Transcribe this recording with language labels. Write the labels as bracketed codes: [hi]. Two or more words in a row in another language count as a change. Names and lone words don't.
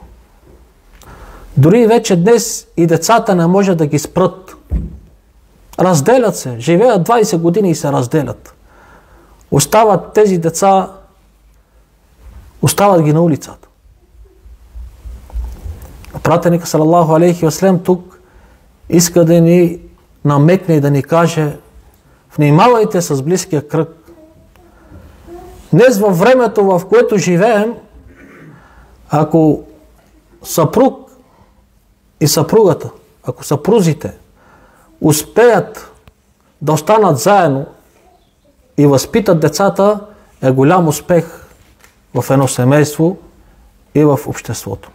[bg] Дори вече днес и децата не може да ги спрат. Разделят се, живеят 20 години и се разделят. Остават тези деца, остават ги на улицата. Пратеника [ar] صلى الله عليه وسلم [bg] тук иска да ни намекне и да ни каже: внимавайте с близкия кръг. Днес във времето, в което живеем, ако съпруг и съпругата, ако съпрузите успеят да останат заедно и възпитат децата, е голям успех в едно семейство и в обществото.